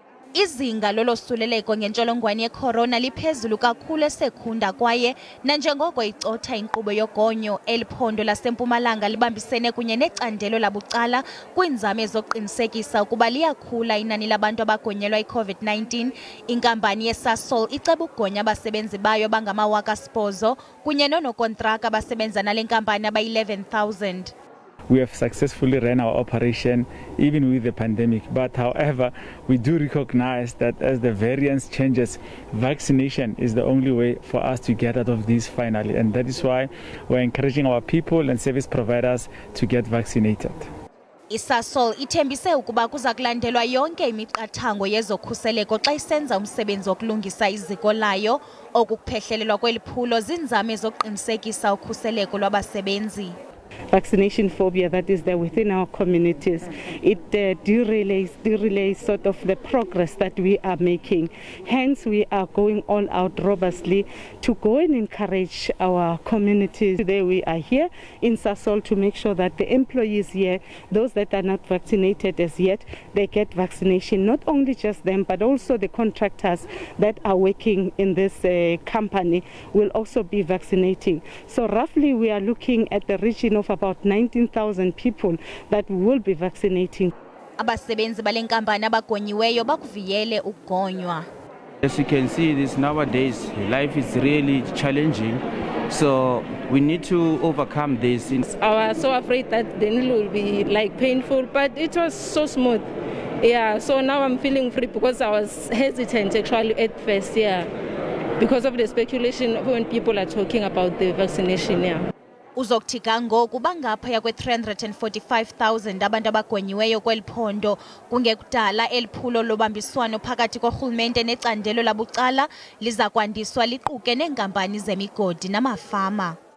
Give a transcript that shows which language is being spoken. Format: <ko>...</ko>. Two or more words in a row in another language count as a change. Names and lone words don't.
<xh>Izinga lolosuleleko ngentsholongwane yeCORONA liphezulu kakhulu eSekhunda kwaye nanjengoko icotha inkqubo yogonyo eliphondo laseMpumalanga libambisene kunye necandelo labucala kwiinzame zokuqinisekisa ukuba liyakhula inani labantu abagonyelwa iCOVID-19, inkampani yeSASOL iceba ukugonya abasebenzi bayo abangamawaka asibhozo kunye noonokontraka abasebenza nale nkampani abayi-11,000.</xh> <en>We have successfully ran our operation even with the pandemic, but however, we do recognize that as the variance changes, vaccination is the only way for us to get out of this finally, and that is why we're encouraging our people and service providers to get vaccinated.</en> <xh>iSASOL ithembise ukuba kuza kulandelwa yonke imiqathango yezokhuseleko xa isenza umsebenzi wokulungisa iziko layo, okuphehlelelwa kweliphulo zinzame zokuqinisekisa ukhuseleko lwabasebenzi.</xh> <en>Vaccination phobia that is there within our communities. It derails sort of the progress that we are making. Hence, we are going all out robustly to go and encourage our communities. Today, we are here in SASOL to make sure that the employees here, those that are not vaccinated as yet, they get vaccination. Not only just them, but also the contractors that are working in this company will also be vaccinating. So roughly, we are looking at the region of about 19,000 people that will be vaccinating.</en> <xh>Abasebenzi bale nkampani abagonyiweyo bakuviyele ukugonywa.</xh> <en>As you can see, this nowadays life is really challenging, so we need to overcome this. I was so afraid that the needle will be like painful, but it was so smooth. Yeah, so now I'm feeling free because I was hesitant actually at first, yeah, because of the speculation when people are talking about the vaccination, yeah.</en> <xh>Uzokuthika ngoku bangaphaya kwe-345,000 abantu abagonyiweyo kweliphondo kungekudala eliphulo lobambiswano phakathi korhulumente necandelo labucala liza kwandiswa liquke neenkampani zemigodi namafama.</xh>